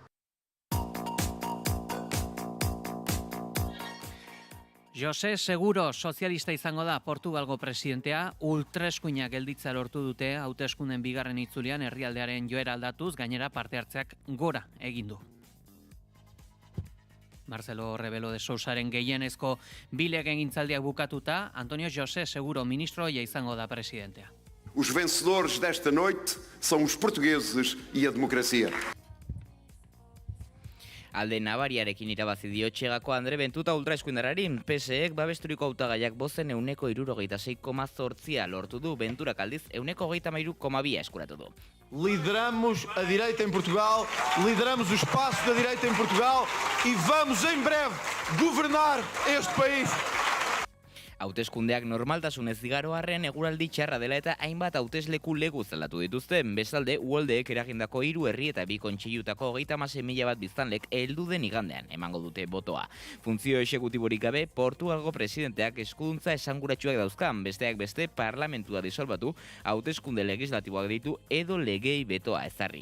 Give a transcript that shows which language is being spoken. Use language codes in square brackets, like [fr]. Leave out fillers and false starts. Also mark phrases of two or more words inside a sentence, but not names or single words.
[eu] Jose Seguro sozialista izango da Portugalgo presidentea, ultraeskuinak gelditza lortu dute hauteskunden 2. itzulian herrialdearen joera aldatuz, gainera parte hartzeak gora egin du. Marcelo Rebelo de Sousaren gehienezko bilegintzaldiak bukatuta, Antonio José Seguro ministroia izango da presidentea. [pt] Os vencedores desta noite são os portugueses e a democracia. [eu] Alde nabariarekin irabazi dio Txegako Andre Bentuta ultraeskuindarrari. PSEek babesturiko hautagaiak bozen 66,8 lortu du, Benturak aldiz 33,2 eskuratu du. [pt] Lideramos a direita em Portugal, lideramos o espaço da direita em Portugal e vamos em breve governar este país. [eu] Hauteskundeak normaltasunez igaro arren eguraldi txarra dela eta hainbat hautesleku legu zelatu dituzte. Bestalde, ULDek eragindako 3 herri eta 2 kontseilutako 36.000 bat biztanlek heldu den igandean emango dute botoa. Funtzio exekutiborik gabe, Portugalgo presidenteak eskuduntza esanguratsuak dauzkan, besteak beste parlamentua disolbatu, hauteskunde legislatiboak ditu edo legei betoa ezarri.